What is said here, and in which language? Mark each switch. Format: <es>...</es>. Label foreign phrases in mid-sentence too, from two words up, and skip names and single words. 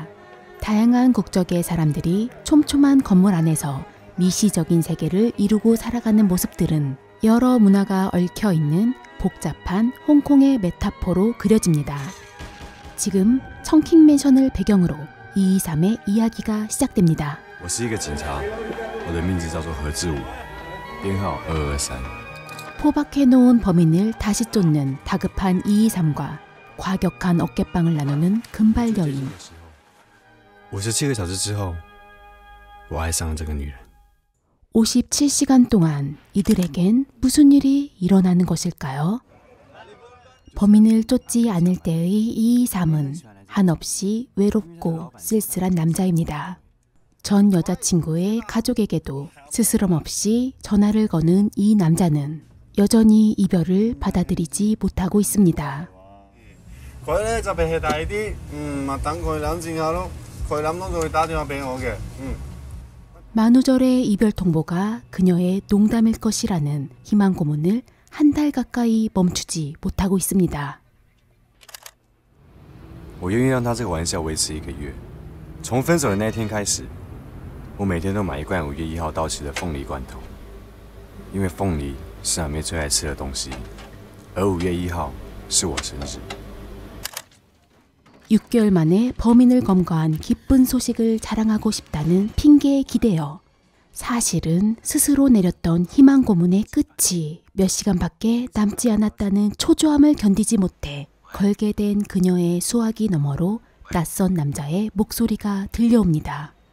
<ko>다양한 국적의 사람들이 촘촘한 건물 안에서 미시적인 세계를 이루고 살아가는 모습들은 여러 문화가 얽혀있는 복잡한 홍콩의 메타포로 그려집니다. 지금 청킹 맨션을 배경으로 223의 이야기가 시작됩니다.</ko> <zh>我是一个警察，我的名字叫做何志武，编号2223。</zh> <ko>포박해놓은 범인을 다시 쫓는 다급한 223과 과격한 어깨빵을 나누는 금발 여인.</ko> <zh>57 个小时之后，我爱上了这个女人。</zh> <ko>57시간 동안 이들에겐 무슨 일이 일어나는 것일까요? 범인을 쫓지 않을 때의 223은 한없이 외롭고 쓸쓸한 남자입니다. 전 여자친구의 가족에게도 스스럼 없이 전화를 거는 이 남자는 여전히 이별을 받아들이지 못하고 있습니다. 만우절의 이별 통보가 그녀의 농담일 것이라는 희망 고문을 한 달 가까이 멈추지 못하고 있습니다.</ko> <zh>我愿意让他这个玩笑维持1个月。从分手的那天开始，我每天都买1罐5月1号到期的凤梨罐头，因为凤梨是阿妹最爱吃的东西，而5月1号是我生日。</zh> <ko>6개월 만에 범인을 검거한 기쁜 소식을 자랑하고 싶다는 핑계에 기대어 사실은 스스로 내렸던 희망 고문의 끝이 몇 시간밖에 남지 않았다는 초조함을 견디지 못해 걸게 된 그녀의 수화기 너머로 낯선 남자의 목소리가 들려옵니다.</ko>